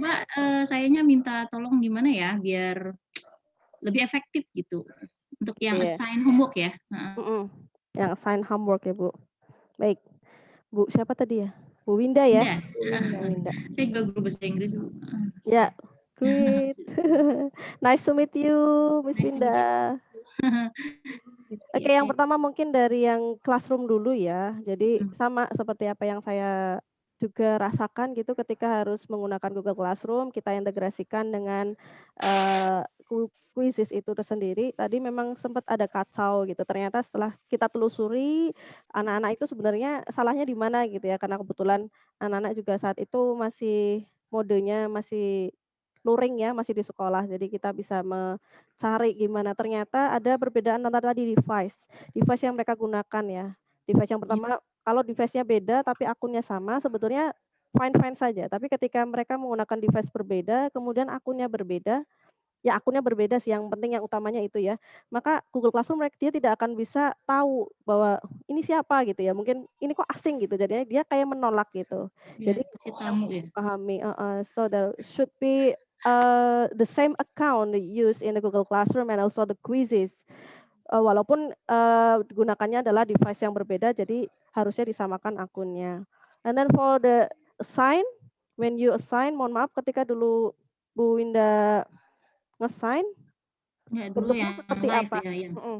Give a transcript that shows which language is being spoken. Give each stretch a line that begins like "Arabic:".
Indonesian: coba sayanya minta tolong gimana ya biar lebih efektif gitu untuk yang Iya.
English: assign homework ya.
Indonesian: Yang assign homework ya, Bu. Baik. Bu, siapa tadi ya? Bu Winda ya? Winda. Saya juga guru bahasa Inggris.
English: Ya, great. Nice to meet you, Miss Winda.
Indonesian: Oke, yang pertama mungkin dari yang classroom dulu ya. Jadi sama seperti apa yang saya juga rasakan gitu ketika harus menggunakan Google Classroom, kita integrasikan dengan quizzes itu tersendiri. Tadi memang sempat ada kacau gitu. Ternyata setelah kita telusuri, anak-anak itu sebenarnya salahnya di mana gitu ya. Karena kebetulan anak-anak juga saat itu masih modenya masih luring ya, masih di sekolah. Jadi kita bisa cari gimana, ternyata ada perbedaan antara tadi device yang mereka gunakan ya. Device yang pertama, kalau device-nya beda tapi akunnya sama, sebetulnya fine-fine saja. Tapi ketika mereka menggunakan device berbeda, kemudian akunnya berbeda, ya akunnya berbeda sih, yang penting yang utamanya itu ya. Maka Google Classroom dia tidak akan bisa tahu bahwa ini siapa gitu ya. Mungkin ini kok asing gitu, jadinya dia kayak menolak gitu. Jadi tamu ya.
English: Pahami, so there should be the same account used in the Google Classroom and also the quizzes.
Indonesian: Walaupun gunakannya adalah device yang berbeda, jadi harusnya disamakan akunnya.
English: And then for the assign, when you assign,
Indonesian: mohon maaf ketika dulu Bu Winda nge-sign, Ya, dulu bentuknya yang seperti
English: live
Indonesian: apa? ya, yang